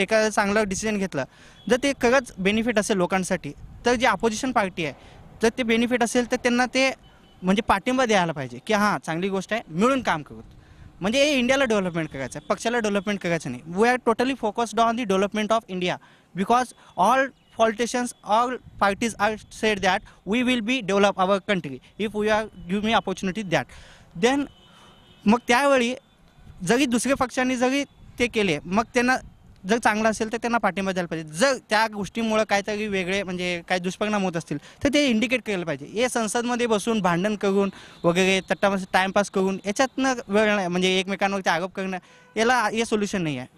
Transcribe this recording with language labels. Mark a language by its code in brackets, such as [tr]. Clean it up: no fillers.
[mr] चांगलं डिसिजन घेतलं, जर ते खरंच बेनिफिट असेल लोकांसाठी, तर जे अपोजिशन पार्टी आहे जर ते बेनिफिट असेल तर त्यांना ते म्हणजे पाठिंबा द्यायला पाहिजे की हां चांगली गोष्ट आहे, मिळून काम करू. म्हणजे हे इंडियाला डेव्हलपमेंट करायचं आहे, पक्षाला डेव्हलपमेंट करायचं नाही. [en] We are totally focused on the development of India because all politicians, all parties are said that we will be develop our country if we are give me opportunity that. [mr] मग त्यावेळी जरी दुसऱ्या पक्षांनी जरी ते केले, मग त्यांना जर चांगलं असेल तर त्यांना पाठिंबा द्यायला पाहिजे. जर त्या गोष्टीमुळं काहीतरी वेगळे म्हणजे काही दुष्परिणाम होत असतील तर ते इंडिकेट केलं पाहिजे. हे संसदमध्ये बसून भांडण करून वगैरे तट्टामध्ये टाईमपास करून याच्यातनं वेळ नाही म्हणजे एकमेकांवरती आरोप करणं याला हे सोल्युशन नाही आहे.